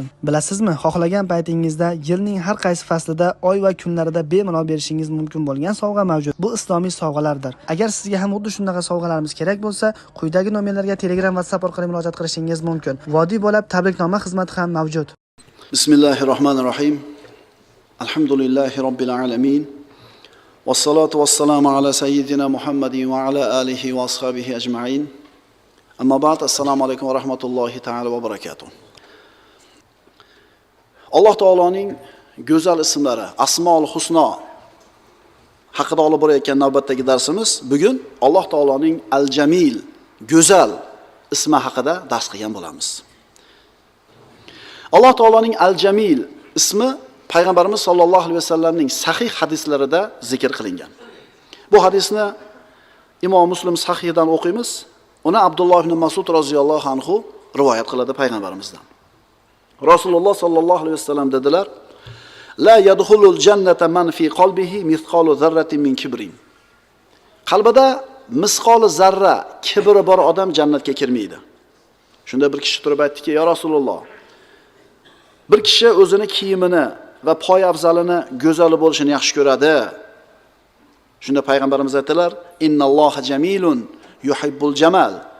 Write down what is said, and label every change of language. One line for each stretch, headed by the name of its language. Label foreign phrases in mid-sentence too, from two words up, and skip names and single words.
Uzbek: Bilasizmi, xohlagan paytingizda yilning har qaysi faslida, oy va kunlarida bemalol berishingiz mumkin bo'lgan sovg'a mavjud. Bu islomiy sovg'alardir. Agar sizga ham xuddi shunaqa sovg'alarimiz kerak bo'lsa, quyidagi nomerlarga Telegram, WhatsApp orqali murojaat qilishingiz mumkin. Vodiy bo'lib tabriknoma xizmati ham mavjud.
Arabic: بسم الله الرحمن الرحيم. الحمد لله رب العالمين. والصلاة والسلام على سيدنا محمد وعلى آله وأصحابه أجمعين. أما بعد, السلام عليكم ورحمة الله تعالى وبركاته.
Uzbek: Alloh taoloning go'zal ismlari,
Arabic: أسماء الحسنى
Uzbek: haqida olib borayotgan navbatdagi darsimiz bugun Alloh taoloning Al-Jamil, go'zal ismi haqida dars qilgan bo'lamiz. Alloh taoloning Al-Jamil ismi payg'ambarimiz
Arabic: صلى الله عليه وسلم
Uzbek: sahih hadislarida zikr qilingan. Bu hadisni Imom Muslim sahihidan o'qiymiz. Uni Abdulloh ibn Mas'ud
Arabic: رضي الله عنه
Uzbek: rivoyat qiladi payg'ambarimizdan. Rasululloh
Arabic: صلى الله عليه وسلم
Uzbek: dedilar:
Arabic: لا يدخل الجنة من في قلبه مثقال ذرة من كبر.
Uzbek: Qalbida misqoli zarra kibri bor odam jannatga kirmaydi. Shunda bir kishi turib aytdiki:
Arabic: "يا رسول الله,
Uzbek: bir kishi o'zini kiyimini va poy afzalini go'zali bo'lishini yaxshi ko'radi." Shunda payg'ambarimiz aytdilar:
Arabic: "إن الله جميل يحب الجمال."